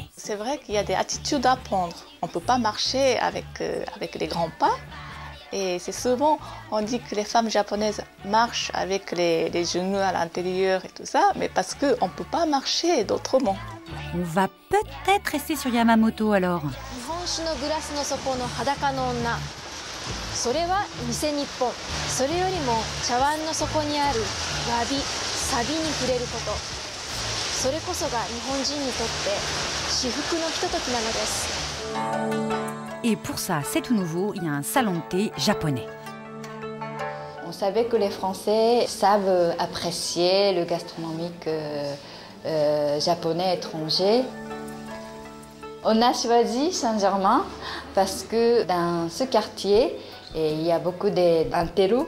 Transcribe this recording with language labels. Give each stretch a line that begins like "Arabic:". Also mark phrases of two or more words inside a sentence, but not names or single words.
French: C'est vrai qu'il y a des attitudes à prendre. On ne peut pas marcher avec les grands pas. Et c'est souvent, on dit que les femmes japonaises marchent avec les genoux à l'intérieur et tout ça, mais parce qu'on ne peut pas marcher d'autrement. On va peut-être rester sur Yamamoto alors.
Japanese: 日本酒のグラスの底の裸の女。それは偽日本。それよりも茶碗の底にある詫び、サビに触れること。それこそが日本人にとって至福のひとときなのです。
French: Et pour ça, c'est tout nouveau, il y a un salon de thé japonais. On savait que les Français savent apprécier le gastronomique japonais étranger. On a choisi Saint-Germain parce que dans ce quartier, il y a beaucoup d'intellos.